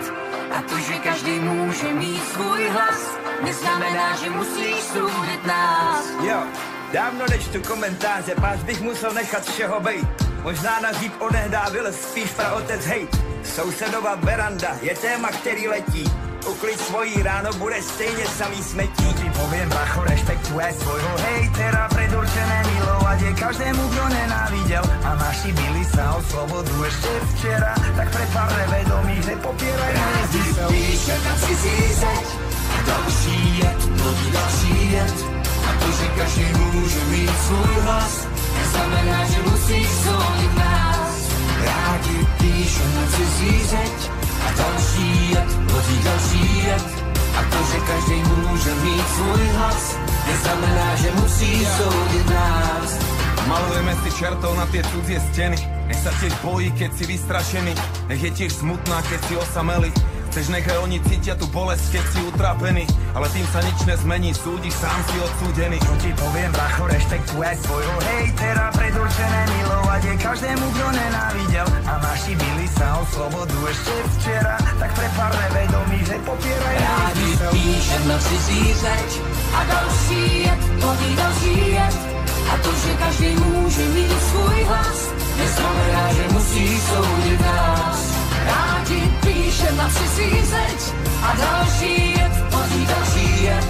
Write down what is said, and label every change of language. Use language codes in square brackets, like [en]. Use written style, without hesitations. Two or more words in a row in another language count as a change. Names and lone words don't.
[cs] A to, že každý může mít svůj hlas, neznamená, že musíš soudit nás. Jo, dávno nečtu komentáře, pás bych musel nechat všeho bejt. Možná na zíp onehdá vylez spíš praotec hejt. Sousedova veranda je téma, který letí. Uklid svojí ráno, bude stejně samý smetí. [sk] Ti poviem, bracho, rešpektuj svojho hejtera, predurčené milovať je každému, kto nenávidel. A naši bili sa o slobodu ešte včera, tak pre pár nevedomých nepopieraj nezmysel. [cs] Píšem na cizí zeď a další jed plodí další jed. A to, že každý může mít svůj hlas, neznamená, že musíš soudit nás. Rádi píšem na cizí zeď a další jed plodí další jed. A to, že každý může mít svůj hlas, neznamená, že musíš soudit nás. [sk] Malujeme si čertov na tie cudzie steny. Nech sa tiež bojí, keď si vystrašený. Nech je tiež smutná, keď si osamelý. Chceš, nechaj oni cítia tú bolesť, keď si utrapený. Ale tým sa nič nezmení, súdiš, sám si odsúdený. Čo ti poviem, bracho, rešpektuj svojho hejtera, predurčené milovať je každému, kto nenávidel. A naši bili sa o slobodu ešte včera, tak pre pár nevedomých nepopieraj nezmysel. [cs] Rádi píšem na cizí zeď a další jed plodí další jed. A to, že každý může mít svůj hlas, neznamená, že musí soudit nás. Rádi píšem na cizí zeď a další jed plodí další jed.